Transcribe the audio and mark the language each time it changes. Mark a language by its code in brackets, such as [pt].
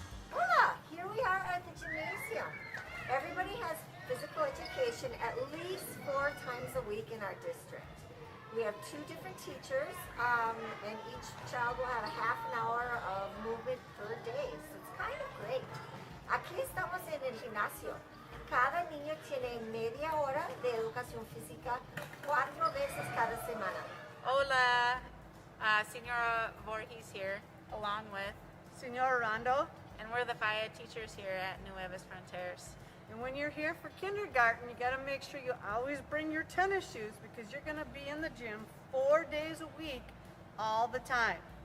[en] Hola, here we are at the gymnasium. Everybody has physical education at least 4 times a week in our district. We have 2 different teachers, and each child will have a half an hour of movement per day. So it's kind of great. [es] Aquí estamos en el gimnasio. Cada niño tiene media hora de educación física 4 veces cada semana. [en] Hola, Senora Voorhees here, along with Senor Rondo. And we're the FIA teachers here at Nuevas Fronteras. And when you're here for kindergarten, you got to make sure you always bring your tennis shoes because you're going to be in the gym 4 days a week all the time.